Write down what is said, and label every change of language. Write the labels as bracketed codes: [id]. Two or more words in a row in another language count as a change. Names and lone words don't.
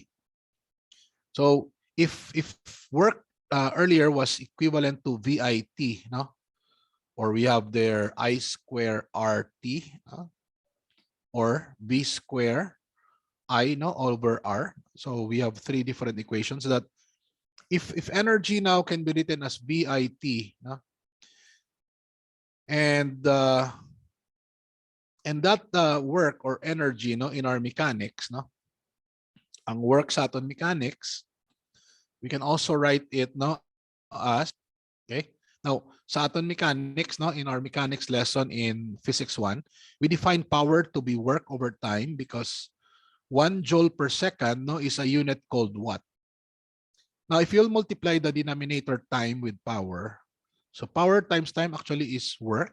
[en] So if work earlier was equivalent to VIT, no, or we have there I square RT, or V square I, no, over R. So we have three different equations that if energy now can be written as VIT, no, and that work or energy, no, in our mechanics, no, [hil] ang work sa aton mechanics, [en] we can also write it, no, as, okay. Now, [hil] sa aton mechanics, [en] no, in our mechanics lesson in Physics 1, we define power to be work over time because 1 joule per second, no, is a unit called watt. Now, if you'll multiply the denominator time with power, so power times time actually is work.